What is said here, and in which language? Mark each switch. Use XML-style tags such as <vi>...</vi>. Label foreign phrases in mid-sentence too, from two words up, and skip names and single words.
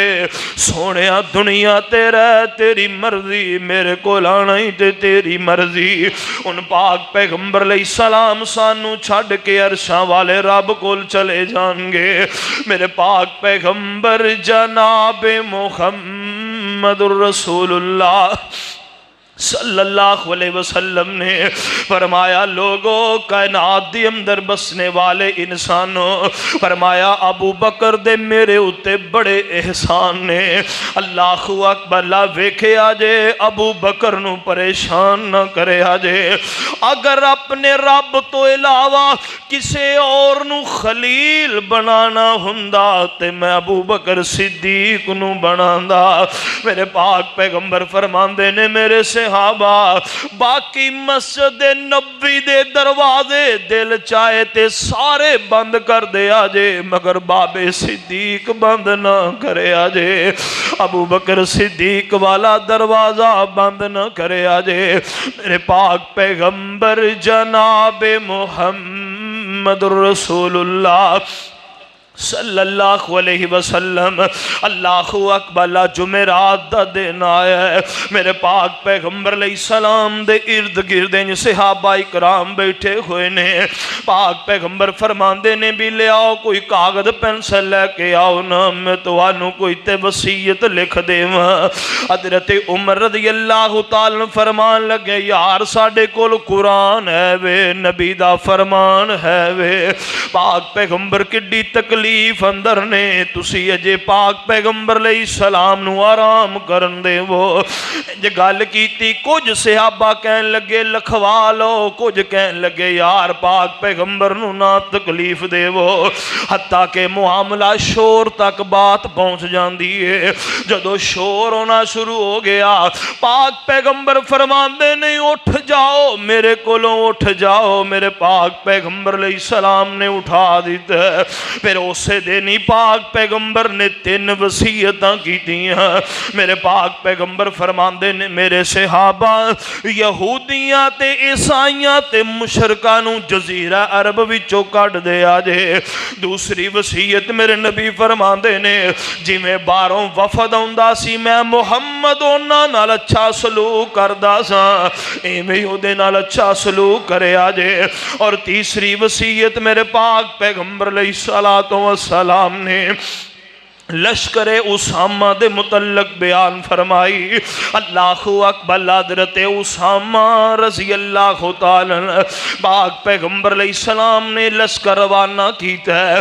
<pa>سوہنیا دنیا تے رہ تیری مرضی، میرے کول آنا ہی تے تیری مرضی. اُن پاک پیغمبر علیہ السلام سانوں چھڈ کے عرشاں والے رب کول چلے جان گے. میرے پاک پیغمبر جناب محمد رسول اللہ</pa> <ar>صلى الله عليه وسلم</ar> <pa>نے فرمایا لوگو کائنات دے اندر بسن والے انسانوں، فرمایا ابو بکر دے میرے اتے بڑے احسان نے.</pa> <ar>الله أكبر</ar> <pa>لا ویکھے آجے ابو بکر نوں پریشان نہ کرے آجے. اگر اپنے رب تو علاوہ کسے اور نوں خلیل بنانا ہوندا تے میں ابو بکر صدیق نوں بناندا. میرے پاک پیغمبر فرماندے نے میرے صحابہ باقی مسجد نبی دے دروازے دل چاہے تے سارے بند کر دے آجے، مگر بابے صدیق بند نہ کرے آجے. ابو بکر صدیق والا دروازہ بند نہ کرے آجے. میرے پاک پیغمبر جناب محمد رسول اللہ</pa> <ar>صلی اللہ علیہ وسلم۔ اللہ اکبر،</ar> <pa>اللہ جمعرات دا دن آیا ہے، میرے پاک پیغمبر</pa> <ar>علیہ السلام</ar> <pa>دے ارد گرد صحابہ اکرام بیٹھے ہوئے نے۔ پاک پیغمبر فرماندے نے بھی لے آؤ کوئی کاغذ پینسل لے کے آؤ نا، میں توانوں کوئی تے وصیت لکھ دے۔ حضرت عمر</pa> <ar>رضی اللہ تعالیٰ</ar> <pa>فرمان لگے یار ساڈے کول قرآن ہے وے، نبی دا فرمان ہے وے، پاک پیغمبر کڈی تکلیف اندر نے، تسی اجے پاک پیغمبر</pa> <ar>علیہ السلام</ar> <pa>نو آرام کرن دے وہ جے گل کیتی۔ کچھ صحابہ کہن لگے لکھوا لو، کچھ کہن لگے یار پاک پیغمبر نو نہ تکلیف دے وہ، حتیٰ کہ معاملہ شور تک بات پہنچ جاندی ہے۔ جدو شور ہونا شروع ہو گیا پاک پیغمبر فرماندے نہیں اٹھ جاؤ میرے کولوں اٹھ جاؤ، میرے پاک پیغمبر</pa> <ar>علیہ السلام</ar> <pa>نے اٹھا دیتا ہے۔ پھر اسے دینی پاک پیغمبر نے 3 وصیتاں کیتیاں۔ میرے پاک پیغمبر فرماندے نے میرے صحابہ یہودیاں تے عیسائیاں تے مشرکاں نو جزیرہ عرب وچوں کڈ دے آجے۔ دوسری وصیت میرے نبی فرماندے نے جی میں باہروں وفد آندا سی میں محمد انہاں نال اچھا سلوک کردا سا، ایویں اودے نال اچھا سلوک کرے آجے۔ اور تیسری وصیت میرے پاک پیغمبر</pa> <ar>علیہ السلام</ar> <pa>نے لشکر اسامہ دے متعلق بیان فرمائی۔</pa> <ar>اللہ اکبر،</ar> <pa>حضرت اسامہ</pa> <ar>رضی اللہ تعالی</ar> <pa>پاک پیغمبر</pa> <ar>علیہ السلام</ar> <pa>نے لشکر روانہ کیتا ہے۔</pa>